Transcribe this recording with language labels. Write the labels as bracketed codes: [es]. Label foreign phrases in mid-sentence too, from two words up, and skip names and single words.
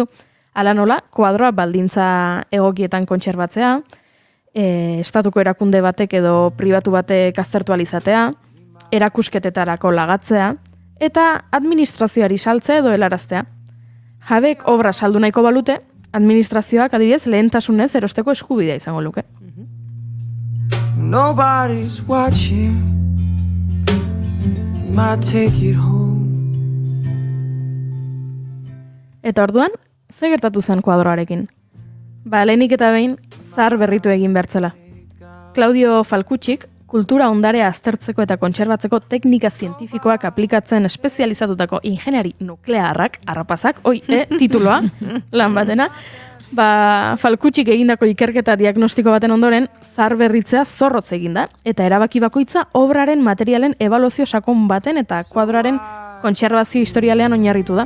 [eu] Hala nola, kuadroa baldintza egokietan kontserbatzea, estatuko erakunde batek edo pribatu batek aztertualizatea, erakusketetarako lagatzea, eta administrazioari saltzea edo helaraztea. Jabek obra saldu nahiko balute, administrazioak adibidez lehentasunez erosteko eskubidea izango luke. [en] Nobody's watching. We might take it home. [eu] Eta orduan, ze gertatu zen kuadroarekin? Lehenik eta behin, zahar berritu egin bertzela. Claudio Falcucik, kultura ondarea aztertzeko eta kontserbatzeko teknika zientifikoak aplikatzen espezializatutako ingeniari nuklearrak, harrapazak, tituloa, lan batena, Falcucik egindako ikerketa diagnostiko baten ondoren, zahar berritzea zorrotz eginda, eta erabaki bakoitza obraren materialen ebaluazio sakon baten eta kuadroaren kontserbazio historialean oinarritu da.